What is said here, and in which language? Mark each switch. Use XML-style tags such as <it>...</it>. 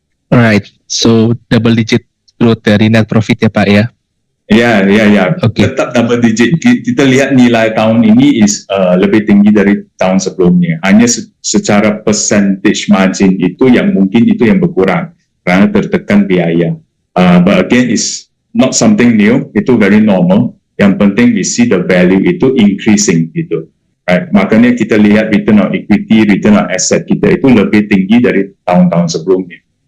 <en>Alright, so double digit growth</en> <id>dari</id> <en>net profit</en> <id>ya Pak ya? Ya.</id> <en>Okay.</en> <id>Tetap double digit. Kita lihat nilai tahun ini</id> <en>is</en> <id>lebih tinggi dari tahun sebelumnya. Hanya secara percentage margin itu yang mungkin itu yang berkurang karena tertekan biaya.</id> <en>But again, is not something new.</en> <id>Itu</id> <en>very normal.</en> <id>Yang penting</id> <en>we see the value itu increasing</en> <id>gitu.</id> <en>Right?</en> <id>Makanya kita lihat return on equity, return on asset kita itu lebih tinggi dari tahun-tahun sebelumnya.</id>